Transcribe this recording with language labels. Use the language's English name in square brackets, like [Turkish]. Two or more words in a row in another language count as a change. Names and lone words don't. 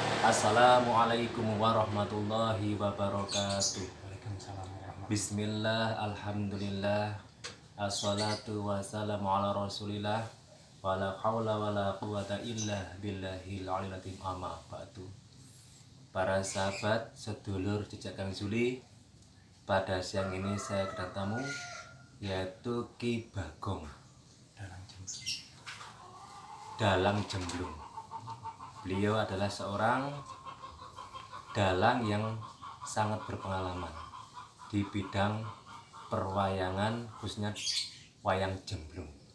[Arabic] السلام عليكم ورحمة الله وبركاته. وعليكم السلام ورحمة الله. بسم الله، الحمد لله، الصلاة والسلام على رسول الله، ولا حول ولا قوة إلا بالله العلي العظيم، أما بعد. [Indonesian] Para sahabat, sedulur jejak Kang Zuli, pada siang ini saya kedatangan tamu, yaitu Ki Bagong Dalang Jemblung. Beliau adalah seorang dalang yang sangat berpengalaman di bidang perwayangan, khususnya wayang Jemblung.